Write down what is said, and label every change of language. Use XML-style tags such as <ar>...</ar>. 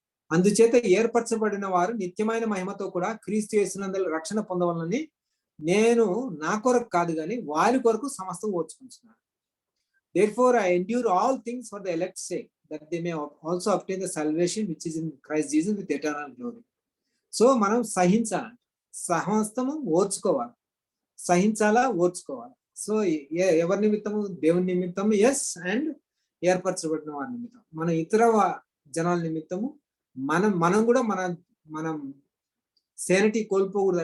<te>అందుచేత ఏర్పరచబడిన వారు నిత్యమైన మహిమతో కూడా క్రీస్తు యేసునందు రక్షణ పొందవాలని నేను నా కొరకు కాదు కానీ వారి కొరకు సమస్తం ఓర్చుకుంటున్నాను.</te> <en>Therefore I endure all things for the elect's sake, that they may also obtain the salvation which is in Christ Jesus with eternal glory.</en> <te>So మనం సహించాలి, సమస్తము ఓర్చుకోవాలి, సహించాలా, ఓర్చుకోవాలి. సో ఎవరి నిమిత్తము? దేవుని నిమిత్తము, ఎస్, అండ్ ఏర్పరచబడిన వారి నిమిత్తం. మన ఇతర జనాల నిమిత్తము మనం కూడా మనం సేనిటీ కోల్పోకూడదు.</te>